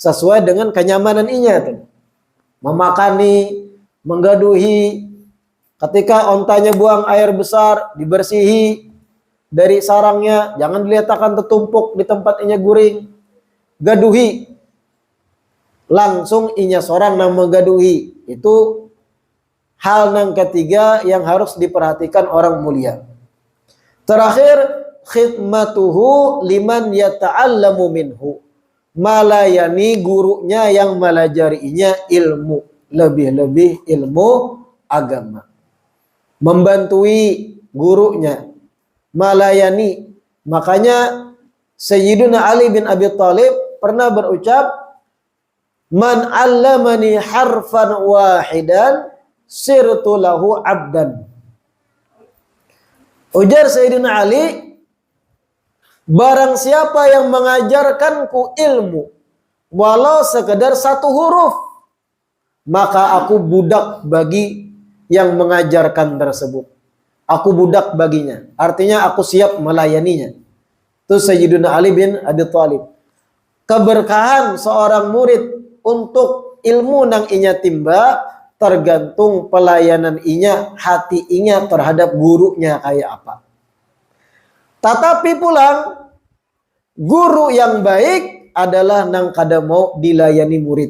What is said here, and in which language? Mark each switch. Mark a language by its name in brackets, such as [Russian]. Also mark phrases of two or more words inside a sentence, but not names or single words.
[Banjar] Sesuai dengan kenyamanan inya tuh. Memakani, menggaduhi. Ketika ontanya buang air besar, dibersihi dari sarangnya, jangan diletakkan tertumpuk di tempat inya guring. Gaduhi, langsung inya seorang yang menggaduhi. [Indonesian] Itu hal yang ketiga yang harus diperhatikan orang mulia. Terakhir, [Arabic] khidmatuhu liman yata'allamu minhu, [Indonesian] melayani gurunya yang melajarinya ilmu, lebih-lebih ilmu agama. Membantui gurunya, melayani. Makanya Sayyidina Ali bin Abi Thalib pernah berucap, [Arabic] man 'allamani harfan wahidan sirtu lahu 'abdan. [Banjar] Ujar Sayyidina Ali, [Indonesian] barang siapa yang mengajarkanku ilmu walau sekedar satu huruf, maka aku budak bagi yang mengajarkan tersebut. Aku budak baginya. Artinya aku siap melayaninya. Itu Sayyidina Ali bin Abi Thalib. [Banjar] Keberkahan seorang murid untuk ilmu nang inya timba tergantung pelayanan inya, hati inya terhadap gurunya kayak apa. Tetapi pulang, guru yang baik adalah nang kada mau dilayani murid.